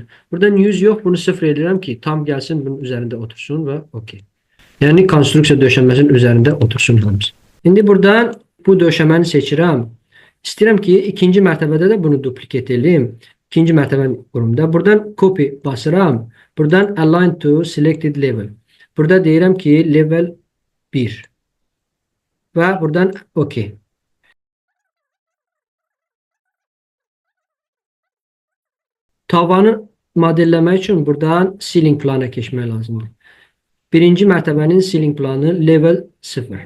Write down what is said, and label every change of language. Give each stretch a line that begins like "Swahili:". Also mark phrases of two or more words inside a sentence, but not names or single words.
Azerbaijani: Buradan 100 yox, bunu 0 edirəm ki, tam gəlsin bunun üzərində otursun və OK. Yəni konstruksiya döşəməsinin üzərində otursun hamısı. İndi buradan bu döşəməni seçirəm. İstəyirəm ki, ikinci mərtəbədə də bunu duplicate edeyim. İkinci mərtəbənin qurumunda. Buradan copy basıram.
English: Buradan align to selected level.
Azerbaijani: Burada deyirəm ki, level 1. Və buradan OK. Tavanı modelləmək üçün buradan ceiling plana keçmək lazımdır. Birinci mərtəbənin ceiling planı level 0.